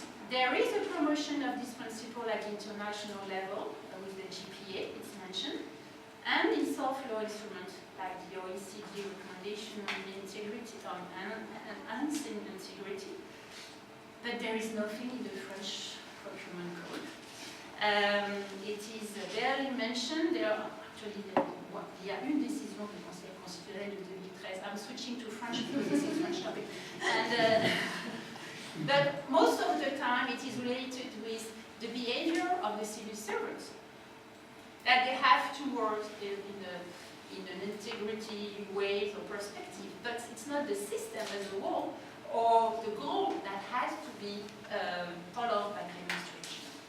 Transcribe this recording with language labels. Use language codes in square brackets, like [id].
[en] There is a promotion of this principle at international level with the GPA, it's mentioned. and in soft law instruments like the OECD recommendation on the integrity on enhancing integrity. But there is nothing in the French procurement code. It is barely mentioned. There are actually, [fr] il y a une décision du Conseil constitutionnel de 2013. [en] I'm switching to French because this is French topic. And, but most of the time it is related with the behavior of the civil servants. That they have to work in an integrity way or perspective, but it's not the system as a whole or the goal that has to be followed by the administration.